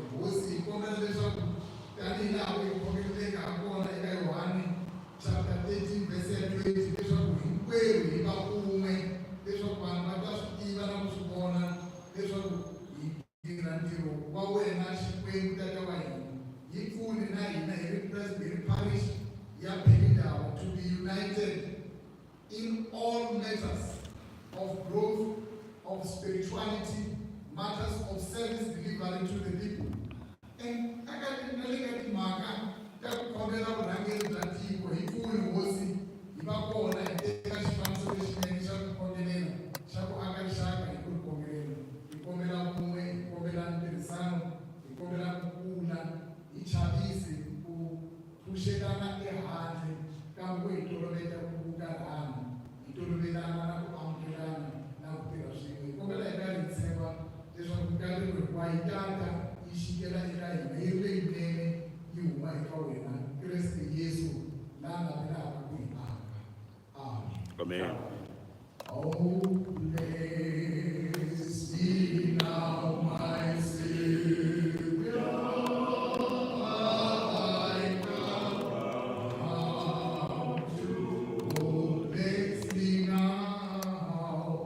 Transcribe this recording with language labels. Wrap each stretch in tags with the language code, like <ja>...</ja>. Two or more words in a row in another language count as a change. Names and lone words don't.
<ts>Hosi hi kombela leswaku tanihi laha hi khomeleleka ha kona eka Yohani</ts> <en>chapter 13 verse 20</en> <ts>leswaku hinkwerhu hi va un'we, leswaku vanhu va ta swi tiva na ku swi vona leswaku hi tirha ntirho wa wena xikwembu tata wa hina. Hi pfuni na hina hi ri</ts> <en>Presbyterian Parish ya Bhekindaba to be united in all matters of growth, of spirituality, matters of service delivery to the people.</en> <ts>And nalega timhaka ta ku khomela vurhangeri bya tiko hi pfuni hosi hi va kona eka xifaniso lexinene xa ku khomelela xa ku aka rixaka hi ku ri khomelela. Hi kombela vun'we, hi kombela ntirhisano, hi kombela ku kula, hi chavisi ku pfuxetana ehandle kambe ku hi toloveta ku karhana, hi tolovelana na ku amukelana na ku tirha swin'we. Hi kombela hi karhi hi tshemba leswaku nkarhi hinkwayo yi tata yi xikela eka hina yi ri leyinene yi huma eka wena Kreste Yesu laha nga velaka ku hi aka. Amen. Amen.</ts> <en>Oh, bless me now, my Savior. I come to. Oh, bless me now.</en>